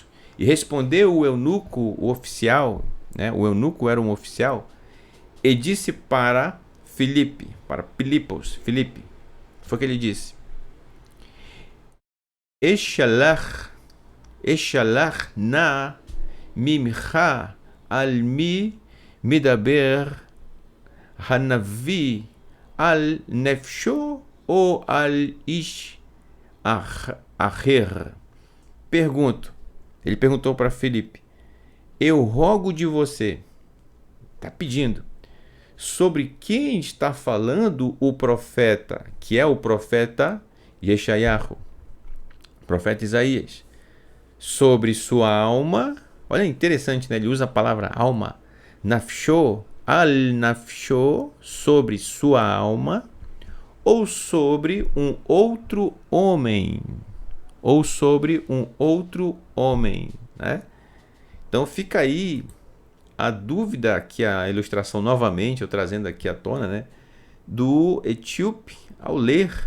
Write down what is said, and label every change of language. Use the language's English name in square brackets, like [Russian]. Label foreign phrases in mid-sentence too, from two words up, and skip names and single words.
[Portuguese] E respondeu o eunuco, o oficial, né? O eunuco era um oficial, e disse para Filipe, para Pilipos, Filipe, foi o que ele disse: [Hebrew] אשאלך נא ממך על מי מדבר הנביא על נפשו או על איש אחר. [Portuguese] Ele perguntou para Filipe: eu rogo de você, está pedindo, sobre quem está falando o profeta, que é o profeta Yeshayahu, o profeta Isaías, sobre sua alma. Olha, interessante, né? Ele usa a palavra alma, [Hebrew] נפשו, על נפשו, [Portuguese] sobre sua alma, ou sobre um outro homem, né? Então fica aí a dúvida, aqui a ilustração novamente, eu trazendo aqui à tona, né, do etíope ao ler.